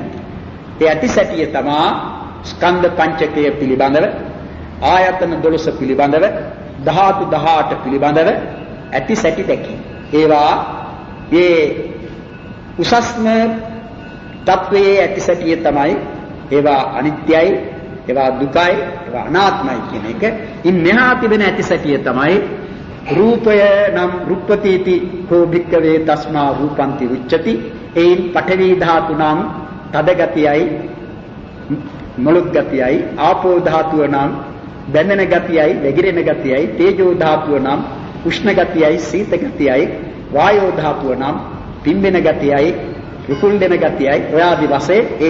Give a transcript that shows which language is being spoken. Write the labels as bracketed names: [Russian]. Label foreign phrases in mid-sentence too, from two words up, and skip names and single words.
[Sinhala] ඒ ඇති සැටිය තමා ස්කන්ධ පංචකය පිළිබඳව, ආයතන 12 පිළිබඳව, ධාතු 18 පිළිබඳව ඇති සැටි දැකීම. ඒවා ඒ උසස්ම තත්වයේ ඇති සැටිය තමයි ඒවා අනිත්‍යයි, ඒවා දුකයි, ඒවා අනාත්මයි කියන එක. ඉන් මෙහා තිබෙන ඇති සැටිය තමයි රූපය නම් [Pali] රුප්පතිති කෝ භික්කවේ තස්මා රූපන්ති උච්චති. [Sinhala] එයින් පඨවි ධාතු නම් තද ගතියයි, මොළොත් ගතියයි, ආපෝ ධාතුව නම් බැඳෙන ගතියයි, වැగిරෙන ගතියයි, තේජෝ ධාතුව නම් උෂ්ණ ගතියයි, සීත ගතියයි, වායෝ ධාතුව නම් පිම්බෙන ගතියයි, රුකුල් දෙන ගතියයි, ඔය ආදි වශයෙන් ඒ